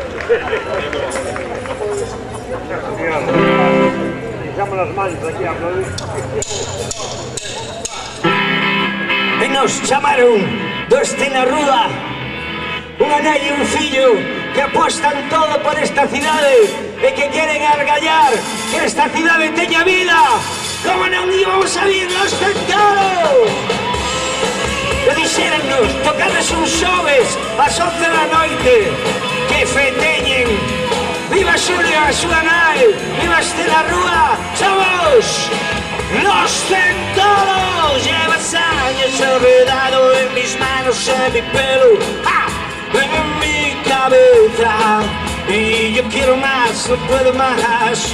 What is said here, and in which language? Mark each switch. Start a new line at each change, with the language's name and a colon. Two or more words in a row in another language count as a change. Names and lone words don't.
Galician: E nos chamaron do Estena Rúa unha nai e un fillo que apostan todo por esta cidade e que queren argallar que esta cidade teña vida. Como non íbamos a vir los Centauros? E dixérennos, tocades un xoves ás 11 da noite, que fe teñen. Viva Xulio a súa nai, viva Estela Rúa,
Spanish: somos los Centauros. Llevas años enredado en mis manos, en mi pelo, en mi cabeza. Y yo quiero más, no puedo más.